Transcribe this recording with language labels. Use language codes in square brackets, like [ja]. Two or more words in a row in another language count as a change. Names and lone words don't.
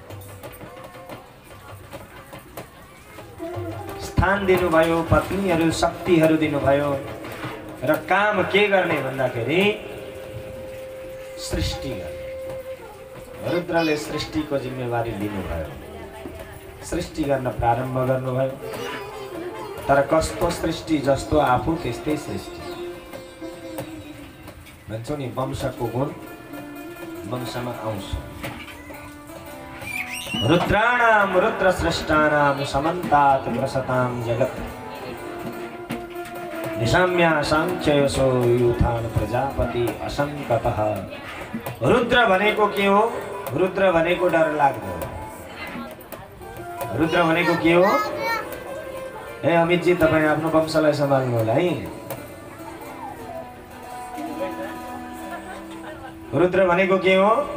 [ne] स्थान दिनुभयो, पत्नीहरू शक्तिहरू दिनुभयो र काम के गर्ने भन्दाखेरि सृष्टि गर्ने। रुद्रले सृष्टिको जिम्मेवारी लिनुभयो, सृष्टि गर्न प्रारम्भ गर्नुभयो। तर कस्तो सृष्टि, जस्तो आफू त्यस्तै सृष्टि। भन्छौ नि वंशको गुण वंशमा आउँछ। [sa] रुद्राणाम रुद्र स्रष्टानाम समन्तात् प्रसताम जगत् निशाम्या सांख्ययसो यूथान प्रजापति असंकतः। [ne] रुद्र भनेको के हो? रुद्र भनेको डर लाग्दो। रुद्र भनेको के हो? ए अमितजी, तपाईँ आफ्नो वंशलाई सम्हाल्नु होला है। रुद्र भनेको के हो?